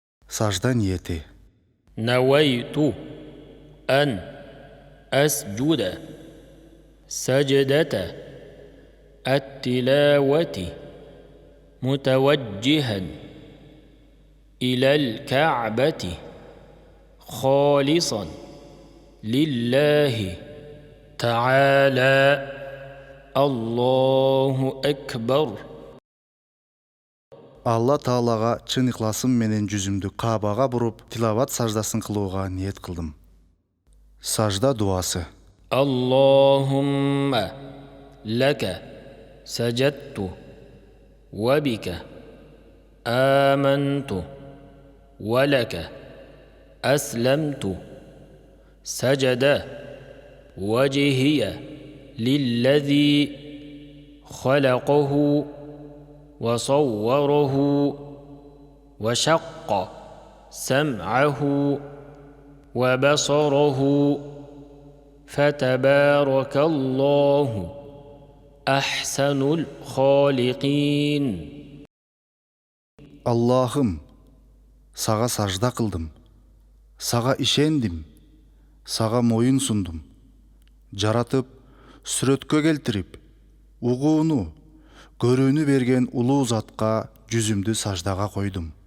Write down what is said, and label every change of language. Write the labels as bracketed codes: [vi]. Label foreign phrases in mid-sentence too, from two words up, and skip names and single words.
[ky] Сажда ниети. [ar] نويت أن أسجد سجدة التلاوة متوجها إلى الكعبة خالصا لله تعالى. الله أكبر. [ky] Алла Таалага чын ихласым менен жүзүмдү Каабага буруп, тилават саждасын кылууга ниет кылдым. Сажда дуасы. [ar] اللهم لك سجدت وبك آمنت ولك أسلمت سجد وجهي للذي خلقه وصوره وشق سمعه وبصره فتبارك الله أحسن الخالقين. [ky] Аллахым, сага сажда кылдым, сага ишендим, сага моюн сундум. Жаратып, сүрөткө келтирип, угууну, көрүүнү берген улуу затка жүзүмдү саждага койдум.